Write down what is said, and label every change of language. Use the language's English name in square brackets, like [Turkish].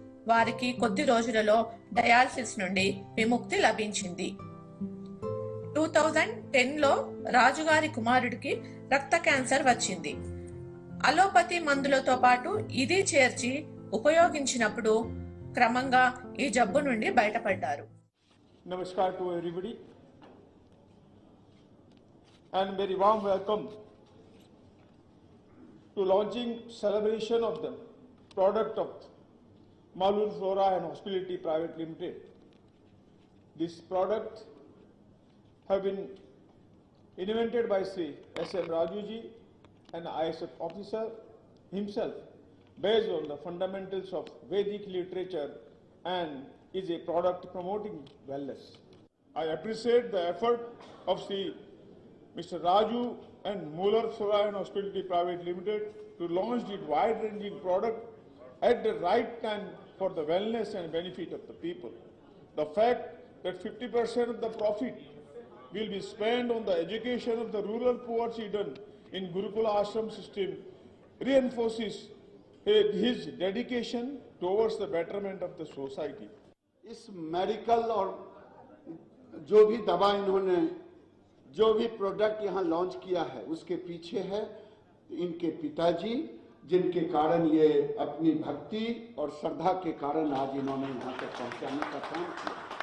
[Telugu] వారికి కొద్ది రోజులలో డయాలసిస్ నుండి విముక్తి లభించింది. 2010లో రాజుగారి కుమారుడికి రక్త క్యాన్సర్ వచ్చింది. అలోపతి మందులతో పాటు ఇది చేర్చి ఉపయోగించినప్పుడు క్రమంగా ఈ జబ్బు నుండి బయటపడ్డారు. [English] Namaskar to everybody and very warm welcome to launching celebration of the product of Malur Flora and Hospitality Private Limited. This product have been invented by Sri S.M. Rajuji, an ISF officer himself, based on the fundamentals of Vedic literature and is a product promoting wellness. I appreciate the effort of Mr. Raju and Muller Flora and Hospitality Private Limited to launch this wide-ranging product at the right time for the wellness and benefit of the people. The fact that 50% of the profit will be spent on the education of the rural poor children in Gurukula Ashram system reinforces his dedication towards the betterment of the society. [Hindi] इस medical और जो भी दवा इन्होंने जो भी product यहाँ launch किया है उसके पीछे है इनके पिताजी, जिनके कारण ये अपनी भक्ति और श्रद्धा के कारण आज इन्होंने यहाँ तक पहुँचाने का काम किया।